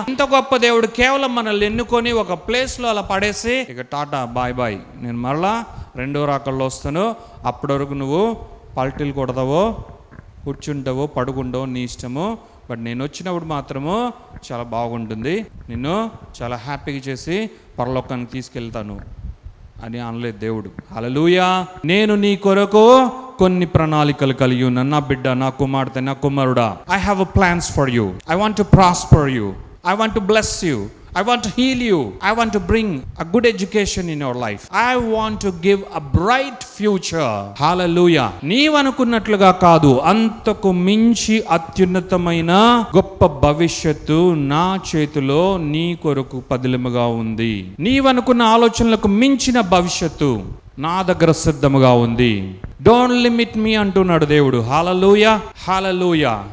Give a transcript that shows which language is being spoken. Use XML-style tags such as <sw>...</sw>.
<te>ఇంత గొప్ప దేవుడు కేవలం మనల్ని ఎన్నుకొని ఒక ప్లేస్లో అలా పడేసి ఇక టాటా బాయ్ బాయ్, నేను మరలా రెండో రాకల్లో వస్తాను, అప్పటి వరకు నువ్వు పల్టీలు కొడతావో కూర్చుంటావో పడుకుంటావో నీ ఇష్టము, బట్ నేను వచ్చినప్పుడు మాత్రము చాలా బాగుంటుంది, నిన్ను చాలా హ్యాపీగా చేసి పరలోకానికి తీసుకెళ్తాను అని అనలేదు దేవుడు. హల్లెలూయా. నేను నీ కొరకు కొన్ని ప్రణాళికలు కలిగి ఉన్నాను. నా బిడ్డ, నా కుమార్తె, నా కుమారుడా,</te> <en>I have plans for you. I want to prosper you. I want to bless you. I want to heal you. I want to bring a good education in your life. I want to give a bright future. Hallelujah.</en> <te>నీవనుకున్నట్లుగా కాదు, అంతకు మించి అత్యున్నతమైన గొప్ప భవిష్యత్తు నా చేతిలో నీ కొరకు పదిలముగా ఉంది. నీవనుకున్న ఆలోచనలకు మించిన భవిష్యత్తు నా దగ్గర సిద్ధముగా ఉంది.</te> <en>don't limit me</en> <te>అంటున్నాడు దేవుడు. హల్లెలూయా, హల్లెలూయా.</te>